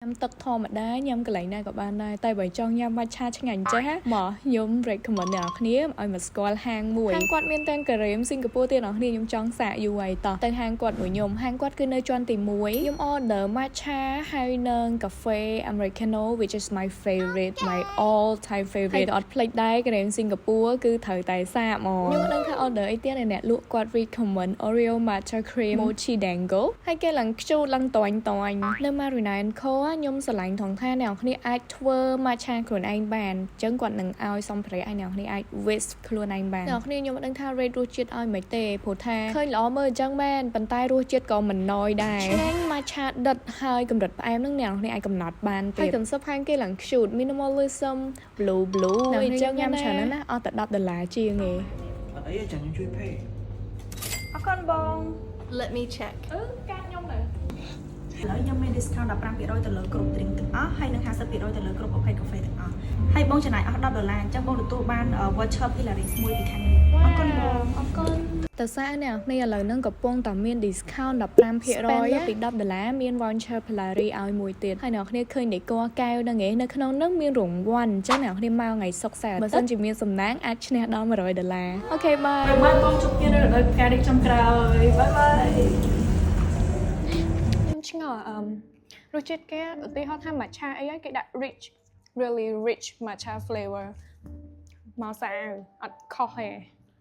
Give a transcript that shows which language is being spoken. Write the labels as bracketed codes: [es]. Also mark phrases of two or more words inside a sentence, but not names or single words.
[km] ទឹកធម្មតាញ៉ាំកន្លែងណាក៏បានដែរតែបើចង់ញ៉ាំ matcha ឆ្ងាញ់ចេះមកខ្ញុំ recommend អ្នកនរគ្នាឲ្យមកស្គាល់ហាងមួយហាងគាត់មានទាំងការីមសិង្ហបុរីទៀតអ្នកនរគ្នាខ្ញុំចង់សាកយូរហើយតោះទៅហាងគាត់ មួយខ្ញុំហាងគាត់គឺនៅជាន់ទី1ខ្ញុំ order matcha ហើយនឹងកាហ្វេ [en] americano which is my favorite my all time favorite [km] អត់ភ្លេចដែរការីមសិង្ហបុរីគឺត្រូវតែសា កមកខ្ញុំមិនដឹងថា order អីទៀតអ្នកលក់គាត់ recommend [en] Oreo matcha cream mochi dango [km] ហើយគេឡើងខ្ជូតឡើងតាញ់នៅ Marina & Co ខ្ញុំស្រឡាញ់ថងថាអ្នកនរគ្នាអាចធ្វើ matcha ខ្លួនឯងបានអញ្ចឹងគាត់នឹងឲ្យសម្ភារៈឲ្យអ្នកនរគ្នាអាច whisk ខ្លួនឯងបានអ្នកនរគ្នាខ្ញុំមិនដឹងថា rate រសជាតិឲ្យមិនទេព្រោះថាឃើញល្អមើលអញ្ចឹងមែនប៉ុន្តែរសជាតិក៏មិនណយដែរឆ្ងាញ់ matcha ដិតហើយកម្រិតផ្អែមនឹងអ្នកនរគ្នាអាចកំណត់បានទៀតហើយ concept ខាងគេឡើង [en] cute minimalism blue [km] អញ្ចឹងញ៉ាំច្រើនណាស់អស់តែ$10ជាងឯង អត់អីចាំខ្ញុំជួយ pay អរគុណបង [en] Let me check [km] កាតខ្ញុំទៅ ឥឡូវខ្ញុំមាន discount 15% ទៅលើគ្រប់ drink ទាំងអស់ហើយនឹង 50% ទៅលើគ្រប់ប្រភេទកាហ្វេទាំងអស់ហើយបងចំណាយអស់$10អញ្ចឹងបងទទួលបាន voucher Pilaris មួយពីខាងនេះអរគុណបង អរគុណតើសាអ្នកនេះឥឡូវហ្នឹងកំពុងតែមាន discount 15%លើពី$10មាន voucher Pilaris ឲ្យមួយទៀតហើយអ្នកនេះឃើញដេកកែវហ្នឹងឯងនៅក្នុងហ្នឹងមានរង្វាន់អញ្ចឹងអ្នកនេះមកថ្ងៃសុក្រសៅរ៍បើសិនជាមានសំណាងអាចឈ្នះដល់$100អូខេបាយ បាយបងជួបគ្នានៅរដូវកាលនេះចុងក្រោយបាយបាយ ឆ្ងល់រសជាតិគេឧទាហរណ៍ថា matcha អីហើយគេដាក់ [en] rich really rich matcha flavor [km] មកស្អាតអត់ខុសទេ